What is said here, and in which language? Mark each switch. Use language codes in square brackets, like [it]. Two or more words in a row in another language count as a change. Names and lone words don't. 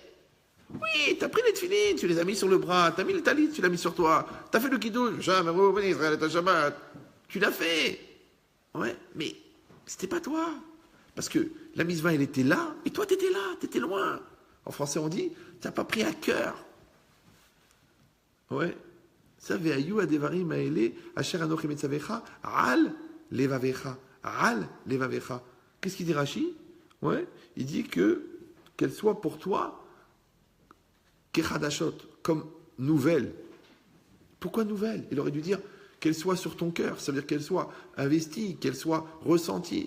[fr] Oui, tu as pris les tefilines, tu les as mis sur le bras, tu as mis le talit, tu l'as mis sur toi, tu as fait le kiddush, tu l'as fait. Ouais, mais c'était pas toi. Parce que la mitzvah, elle était là, et toi, tu étais là, tu étais loin. En français, on dit, tu n'as pas pris à cœur. Ouais. Ça veut [he] היו הדברים האלה אשר אנכי מצווך על לבבך [fr] Qu'est-ce qu'il dit Rashi? Ouais. Il dit qu'elle soit pour toi kechadashot, comme nouvelle. Pourquoi nouvelle? Il aurait dû dire qu'elle soit sur ton cœur. Ça veut dire qu'elle soit investie, qu'elle soit ressentie.